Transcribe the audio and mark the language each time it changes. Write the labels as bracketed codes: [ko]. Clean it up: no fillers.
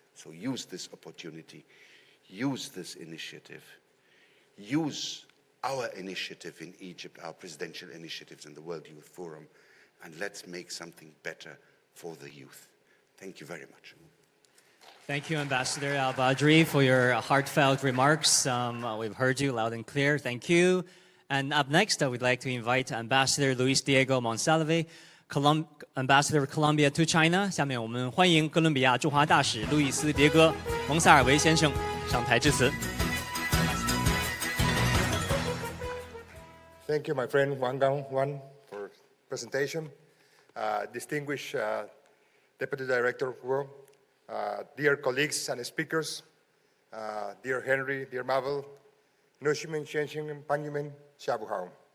[en] So use this opportunity, use this initiative, use our initiative in Egypt, our presidential initiatives in the World Youth Forum, and let's make something better for the youth. Thank you very much. Thank you, Ambassador Al-Badri, for your heartfelt remarks. We've heard you loud and clear. Thank you. And up next, we'd like to invite Ambassador Luis Diego Monsalve, Ambassador of Colombia to China. [zh] 下面我们欢迎哥伦比亚驻华大使路易斯·迭戈·蒙萨尔维先生上台致辞。 [en] Thank you, my friend Wang Gang for presentation. Distinguished Deputy Director Guo, dear colleagues and speakers, dear Henry, dear Mabel, Nushimin, Shenshin, Panyumen, Shabuhao.